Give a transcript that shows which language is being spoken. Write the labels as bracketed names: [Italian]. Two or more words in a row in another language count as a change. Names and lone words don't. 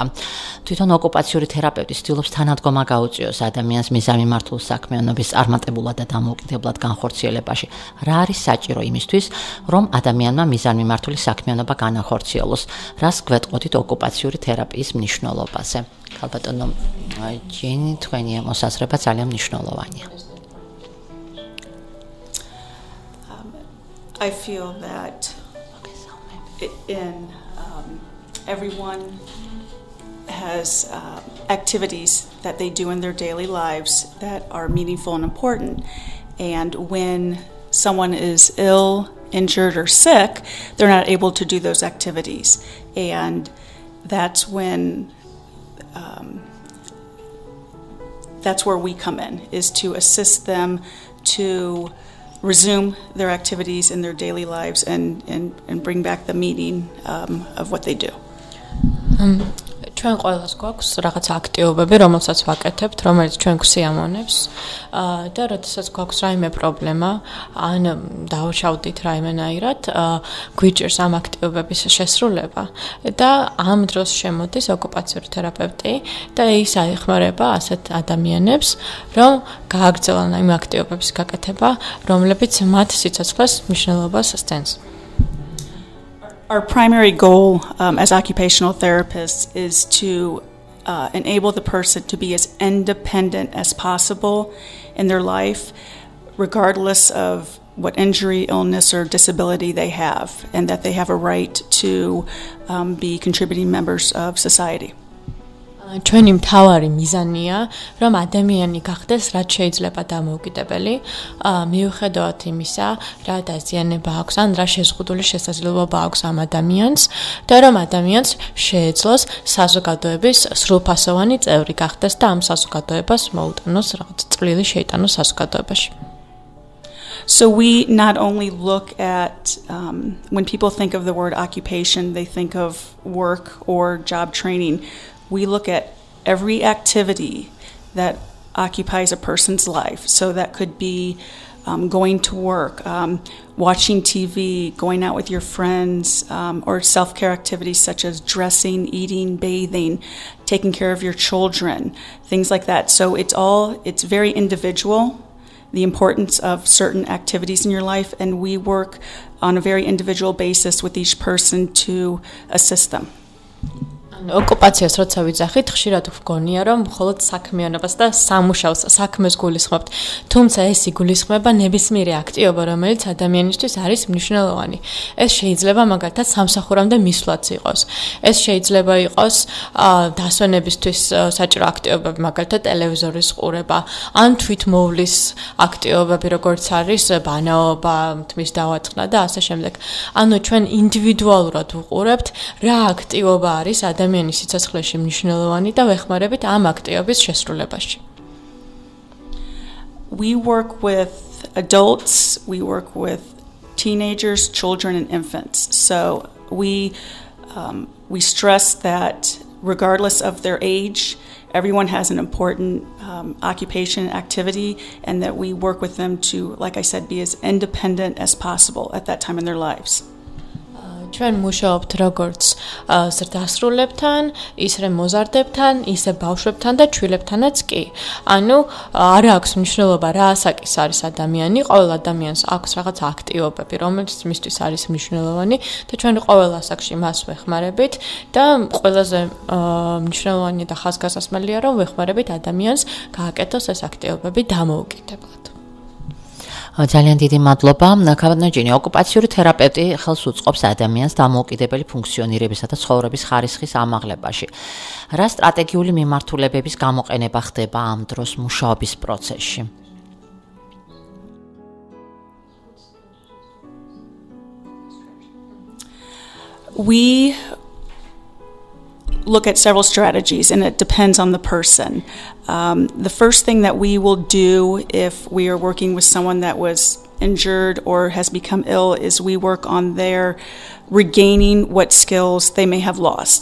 [Georgian] თვითონ ოკუპაციური თერაპევტი ცდილობს თანადგომა გაუწიოს ადამიანს მიზანმიმართულ საქმიანობის წარმატებულად და დამოუკიდებლად განხორციელებაში. რა არის საჭირო იმისთვის, რომ ადამიანმა მიზანმიმართული საქმიანობა განახორციელოს? რას გვეტყოდით ოკუპაციური თერაპიის მნიშვნელობაზე? ქალბატონო ჯენი, თქვენი მოსაზრება ძალიან მნიშვნელოვანია. [English] I feel that everyone has activities that they do in their daily lives that are meaningful and important. And when someone is ill, injured, or sick, they're not able to do those activities. And that's where we come in, is to assist them to resume their activities in their daily lives and bring back the meaning of what they do. [Georgian] ჩვენ ყველას გვაქვს რაღაც აქტივობები, რომელსაც ვაკეთებთ, რომელიც ჩვენ გვსიამოვნებს და როდესაც გვაქვს რაიმე პრობლემა, ან დავშავდით რაიმენაირად, გვიჭირს ამ აქტივობების შესრულება და ამ დროს შემოდის ოკუპაციური თერაპევტი და ის აიხმარება ასეთ ადამიანებს, რომ გააგრძელონ იმ აქტივობების გაკეთება, რომლებიც მათ სიცოცხლეს მნიშვნელობას სცემს. [English] Our primary goal as occupational therapists is to enable the person to be as independent as possible in their life, regardless of what injury, illness, or disability they have, and that they have a right to be contributing members of society. [Georgian] ჩვენი მთავარი მიზანია, რომ ადამიანი გახდეს რაც შეიძლება დამოუკიდებელი, მიუხედავად იმისა, რა დაზიანება აქვს, ან რა შეზღუდული შესაძლებლობა აქვს ამ ადამიანს, და რომ ადამიანს შეეძლოს საზოგადოების სრულფასოვანი წევრი გახდეს და ამ საზოგადოებას მოუტანოს რაღაც წვლილი შეიტანოს საზოგადოებაში. [English] So we not only look at, when people think of the word occupation, they think of work or job training. We look at every activity that occupies a person's life. So that could be going to work, watching TV, going out with your friends, or self-care activities such as dressing, eating, bathing, taking care of your children, things like that. So it's very individual, the importance of certain activities in your life, and we work on a very individual basis with each person to assist them. [Georgian] ოკუპაციას როცა ვიძახით, ხშირად ვგონია, რომ მხოლოდ საქმიანობას და სამუშაოს, საქმეს გულისხმობთ. თუმცა ეს იგულისხმება ნებისმიერი აქტივობა, რომელიც ადამიანისთვის არის მნიშვნელოვანი. ეს შეიძლება მაგალითად სამსახურამდე მისვლაც იყოს. ეს შეიძლება იყოს დასვენებისთვის საჭირო აქტივობები, მაგალითად ტელევიზორის ყურება, ან თვითმოვლის აქტივობები, როგორც არის ბანაობა, თმის დავაწყნა და ასე შემდეგ. ანუ ჩვენ ინდივიდუალურად ვუყურებთ, რა აქტივობა არის ადამიანის სიცოცხლეში მნიშვნელოვანი და ვეხმარებით ამ აქტივობის შესრულებაში. [English] We work with adults, we work with teenagers, children and infants. So we stress that regardless of their age, everyone has an important occupation and activity, and that we work with them to, like I said, be as independent as possible at that time in their lives. [Georgian] ჩვენ მუშაობთ როგორც ზრდასრულებთან, ისე მოზარდებთან, ისე ბავშვებთან და ჩვილებთანაც კი. ანუ არ აქვს მნიშვნელობა რა ასაკის არის ადამიანი, ყოველ ადამიანს აქვს რაღაც აქტივობები, რომელიც მისთვის არის მნიშვნელოვანი და ჩვენ ყოველ ასაკში მას ვეხმარებით და ყველაზე მნიშვნელოვანი და ხაზგასმულია, რომ ვეხმარებით ადამიანს გააკეთოს ეს აქტივობები დამოუკიდებლად. ძალიან დიდი მადლობა. ქავანაჯინი, ოკუპაციური თერაპევტი ხელს უწყობს ადამიანს დამოუკიდებელი ფუნქციონირებისა და ცხოვრების ხარისხის ამაღლებაში. რა სტრატეგიული მიმართულებების გამოყენება ხდება ამ დროს მუშაობის პროცესში? [English] We look at several strategies, and it depends on the person. The first thing that we will do if we are working with someone that was injured or has become ill is we work on their regaining what skills they may have lost.